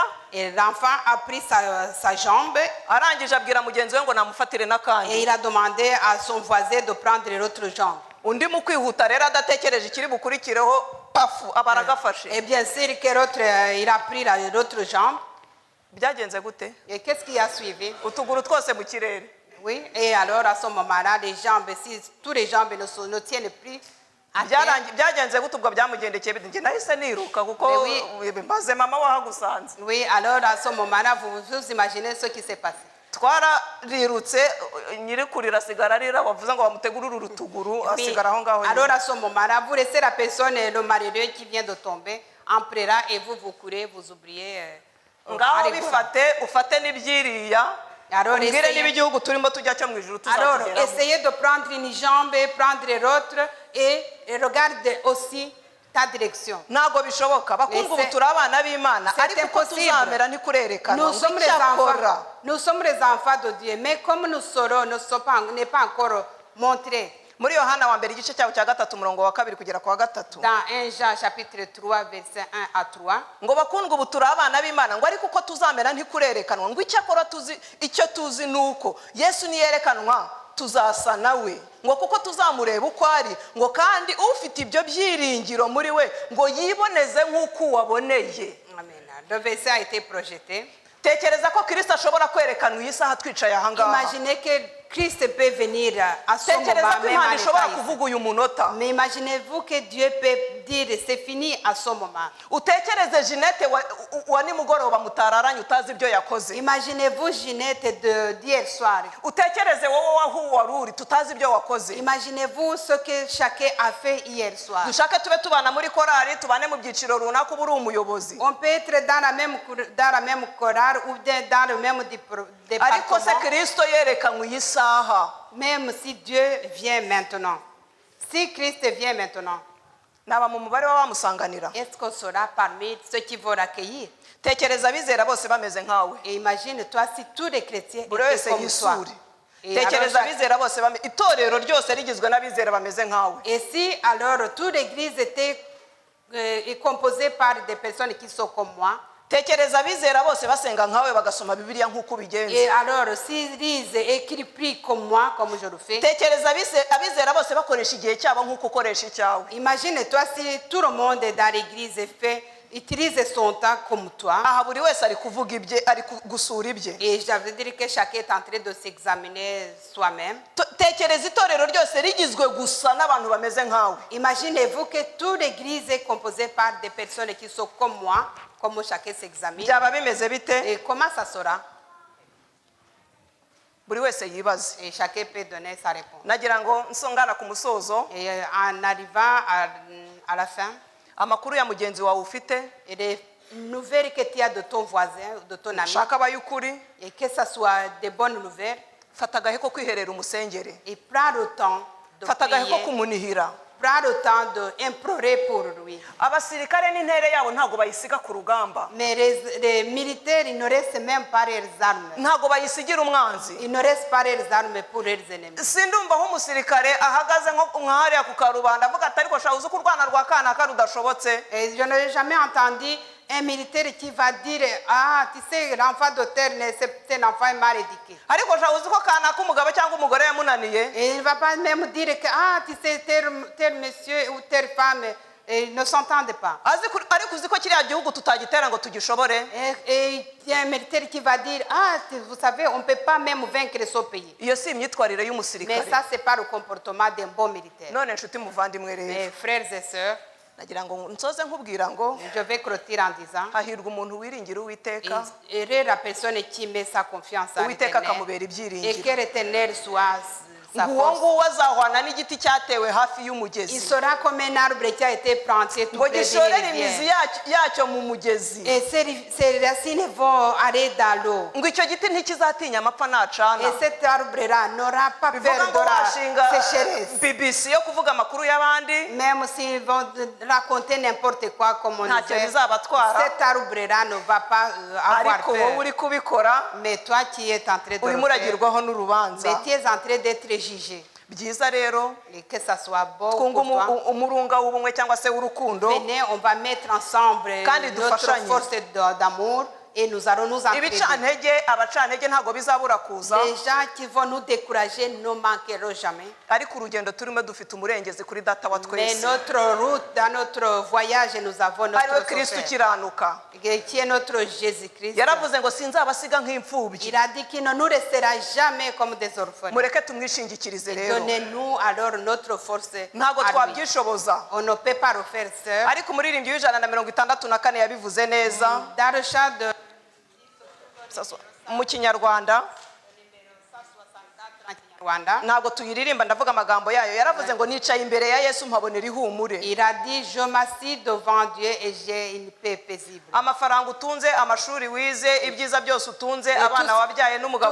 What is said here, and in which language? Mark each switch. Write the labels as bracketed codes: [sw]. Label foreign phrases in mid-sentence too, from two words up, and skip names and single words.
[fr] et l'enfant a pris sa jambe [rw] arangije abwira mugenzi we ngo namufatire [fr] et [rw] n'akandi [fr] il a demandé à son voisin de prendre l'autre jambe. [rw] undi mu kwihuta rero adatekereje ikiri bukurikireho pafu aba aragafashe [fr] Et bien sûr que l'autre, il a pris l'autre jambe. [rw] byagenze gute [fr] Et qu'est-ce qui a suivi? [rw] utuguru twose mu kirere [fr] Oui, et alors à ce moment-là, les jambes, si tous les jambes ne tiennent plus, à terre, [rw] byagenze gute ubwo byamugendekeye bite njye nahise niruka kuko maze mama wahagusanze [fr] oui, alors à ce moment-là, vous imaginez ce qui s'est passé. [rw] twararirutse nyiri kurira asigara arira bavuze ngo bamutegurire urutuguru [fr] Oui, [rw] asigara aho ngaho [fr] alors à ce moment-là, vous laissez la personne, le malheureux qui vient de tomber, en pleurant et vous courez, vous oubliez. [rw] ngaho [fr] allez, [rw] ufate n'ibyiriya [fr] Alors, [rw] umbwire niba igihugu turimo tujya cyo mu ijuru [fr] alors, [rw] tuzakigeramo [fr] essayez de prendre une jambe, prendre l'autre et regarde aussi ta direction. [rw] ntabwo bishoboka bakundwa ubu turi abana b'imana ariko uko tuzamera ntikurerekana [fr] Nous sommes les enfants de Dieu, mais comme nous serons, n'est pas encore montré. [rw] muri yohana wa mbere igice cyawo cya gatatu umurongo wa kabiri kugera ku wa gatatu [fr] Dans 1 Jean chapitre 3 verset 1 à 3. [rw] ngo bakundwa ubu turi abana b'imana ngo ariko uko tuzamera ntikurerekanwa ngo icyakora icyo tuzi ni uko yesu niyerekanwa tuzasa nawe ngo kuko tuzamureba uko ari ngo kandi ufite ibyo byiringiro muri we ngo yiboneze nk'uko uwaboneye. [fr] Amen. Le verset a été projeté. [rw] tekereza ko Kristo ashobora kwerekanwa iyi saha twicaye aha ngaha. [fr] Imaginez que Christ peut venir à ce moment [rw] tekereza ko [fr] même [rw] Imana [fr] en [rw] ishobora [fr] état [rw] kuvuga uyu munota. [fr] Mais imaginez-vous que Dieu peut dire c'est fini à ce moment. [rw] utekereze Jeanette wa nimugoroba mutararanye utazi ibyo yakoze. [fr] Imaginez-vous Jeanette d'hier soir. [rw] utekereze wowe wahu waruri tutazi ibyo wakoze. [fr] Imaginez-vous ce que chacun a fait hier soir. [rw] dushake tube tubana muri korali tubane mu byiciro runaka uba uri umuyobozi. [fr] On peut être dans la même chorale ou dans le même [rw] ariko se [fr] département. [rw] Kristo yerekanwe iyi saha. [fr] Même si Dieu vient maintenant. Si Christ vient maintenant. [rw] naba mu mubare w'abamusanganira. [fr] Est-ce qu'on sera parmi ceux qui vont l'accueillir? [rw] tekereza abizera bose bameze nkawe. [fr] Et imagine-toi si tous les chrétiens [rw] buri [fr] étaient [rw] wese [fr] comme toi. [rw] yisure. tekereza abizera bose itorero ryose rigizwe n'abizera bameze nkawe. [fr] Et si alors toute l'église était composée par des personnes qui sont comme moi. [rw] tekereza abizera bose basenga nkawe bagasoma Bibiliya nk'uko ubigenza. [fr] Et alors s'ils lisent et qu'ils prient comme moi, comme je le fais. [rw] tekereza abizera bose bakoresha igihe cyabo nk'uko ukoresha icyawe. [fr] Imagine-toi si tout le monde dans l'église utilise son temps comme toi. [rw] aha buri wese ari kuvuga ibye ari gusura ibye. [fr] Et je veux dire que chacun est en train de s'examiner soi-même. [rw] tekereza itorero ryose rigizwe gusa n'abantu bameze nkawe. [fr] Imaginez-vous que toute l'église est composée par des personnes qui sont comme moi, comme chacun s'examine. [rw] byaba bimeze bite? [fr] Et comment ça sera? [rw] buri wese yibaze. [fr] Et chacun peut donner sa réponse. [rw] Nagira ngo nsongana ku musozo, [fr] Et en arrivant à la fin, [rw] amakuru ya mugenzi wawe ufite [fr] et les nouvelles que tu as de ton voisin, de ton ami, [rw] shaka abayukuri, [fr] et que ce soit des bonnes nouvelles, [rw] fata agahe ko kwiherera umusengere, [fr] et prends le temps de [rw] fata agahe ko [fr] prier, [rw] kumunihira. [fr] prends le temps d'implorer pour lui. [rw] Abasirikare n'intere yabo ntago bayisiga ku rugamba, [fr] Mais les militaires, ils ne restent même pas leurs armes. [rw] ntago bayisigira umwanzi. [fr] Ils ne restent pas leurs armes pour leurs ennemis. [rw] Sindumva aho umusirikare ahagaze nko nkahariya ku karubanda avuga ati ariko shaho uzi ko urwana rwa kanaka rudashobotse. [fr] Et je n'ai jamais entendu un militaire qui va dire ah tu sais l'enfant d'auteur c'est un enfant mal éduqué. [rw] Ariko shaho uzi ko kanaka umugabo cyangwa umugore yamunaniye. [fr] Et il ne va pas même dire que ah tu sais tel monsieur ou telle femme ne s'entendent pas. [rw] Ariko uzi ko kiriya gihugu tutagitera ngo tugishobore. [fr] Et il y a un militaire qui va dire ah vous savez on ne peut pas même vaincre ce pays. [rw] Iyo si imyitwarire [fr] Mais [rw] y'umusirikare. [fr] ça c'est pas le comportement d'un bon militaire. [rw] None nshuti muvandimwe rero, [fr] Mes frères et sœurs, [rw] nagira ngo nsoze nkubwira ngo [fr] je vais clôturer en disant [rw] hahirwa umuntu wiringira Uwiteka, [fr] heureux la personne qui met sa confiance en [rw] Uwiteka [fr] l'Éternel [rw] akamubera [fr] et [rw] ibyiringiro. [fr] que l'Éternel soit sa [rw] Nguwo [fr] force. [rw] nguwo azahwana n'igiti cyatewe hafi [fr] Il [rw] y'umugezi [fr] sera comme un arbre qui a été planté tout [rw] ngo [fr] près d'une [rw] gishorere imizi [fr] rivière. [rw] yacyo mu mugezi, [fr] Et ses racines vont aller dans l'eau. [rw] ngo icyo giti ntikizatinya amapfa nacana. [fr] Et cet arbre-là n'aura pas [rw] bivuga [fr] peur [rw] ngo [fr] de la [rw] washinga [fr] sécheresse. [rw] BBC yo kuvuga amakuru y'abandi [fr] Même s'ils vont raconter n'importe quoi comme on [rw] ntacyo [fr] disait, [rw] bizabatwara, [fr] cet arbre-là ne va pas avoir [rw] ariko wowe [fr] peur. [rw] uri kubikora [fr] Mais toi qui es en train de [rw] urimo [fr] le faire, [rw] uragirwaho [fr] mais [rw] n'urubanza. [fr] tu es en train d'être jugé. [rw] Byiza rero [fr] Et que ça soit beau [rw] twunga [fr] pour toi. [rw] umurunga w'ubumwe cyangwa se w'urukundo, [fr] Venez, on va mettre ensemble [rw] Kandi [fr] notre [rw] dufashanye. [fr] force d'amour et nous allons nous entraider. [rw] ibicantege abacantege ntabwo bizabura kuza, [fr] Les gens qui vont nous décourager ne manqueront jamais. [rw] ariko urugendo turimo dufite umurengezi kuri data wa [fr] Mais [rw] twese, [fr] notre route, dans notre voyage, nous avons [rw] ariwe [fr] notre [rw] Kristo [fr] sauveur, [rw] ukiranuka. [fr] qui est notre Jésus-Christ. [rw] Yaravuze ngo sinzabasiga nk'imfubyi, [fr] Il a dit qu'il ne nous laissera jamais comme des orphelins. [rw] mureke tumwishingikirize rero. [fr] Donnez-nous alors notre force [rw] Ntabwo [fr] à lui. [rw] twabyishoboza, [fr] On ne peut pas le faire seul. [rw] ariko umuririmbyi w'164 yabivuze neza [fr] Dans le chant de [rw] mu Kinyarwanda, [fr] Rwanda, [rw] ntabwo tuyiririmba ndavuga amagambo yayo. Yaravuze ngo nicaye imbere ya Yesu mpabonera ihumure. [fr] il a dit je m'assis devant Dieu et j'ai une paix paisible. [rw] Amafaranga utunze, amashuri wize, ibyiza byose utunze, abana wabyaye n'umugabo